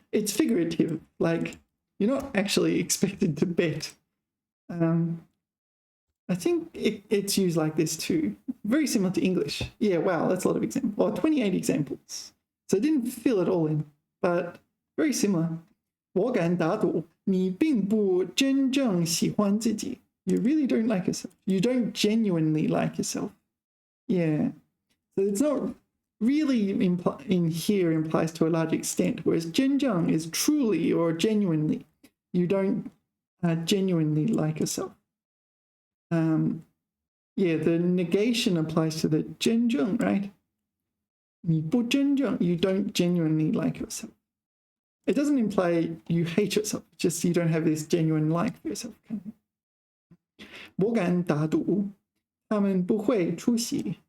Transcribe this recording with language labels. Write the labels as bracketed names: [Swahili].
[English] It's figurative, like you're not actually expected to bet. I think it's used like this too. Very similar to English. Yeah, wow, that's a lot of examples. Well, 28 examples. So I didn't fill it all in, but very similar. [Chinese] 我敢打赌你并不真正喜欢自己. [English] You really don't like yourself. You don't genuinely like yourself. Yeah. So it's not really in here implies to a large extent, whereas 真正 is truly or genuinely. You don't genuinely like yourself. Yeah, the negation applies to the 真正, right? [Chinese] 你不真正, [English] you don't genuinely like yourself. It doesn't imply you hate yourself, just you don't have this genuine like for yourself. [Chinese] 我敢打赌他们不会出席.